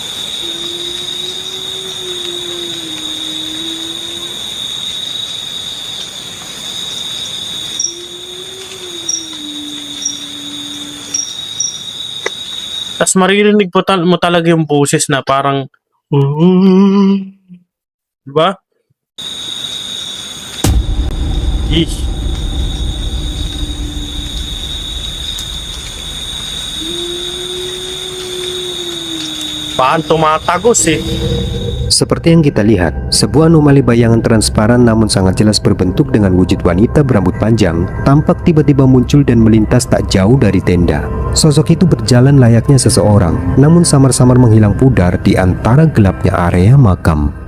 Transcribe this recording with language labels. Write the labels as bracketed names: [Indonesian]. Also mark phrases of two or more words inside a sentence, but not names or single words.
[Filipino] Tapos maririnig mo talaga yung boses na parang diba? Paan tumatagos eh. [Indonesian] Seperti yang kita lihat, sebuah anomali bayangan transparan namun sangat jelas berbentuk dengan wujud wanita berambut panjang tampak tiba-tiba muncul dan melintas tak jauh dari tenda. Sosok itu berjalan layaknya seseorang, namun samar-samar menghilang pudar di antara gelapnya area makam.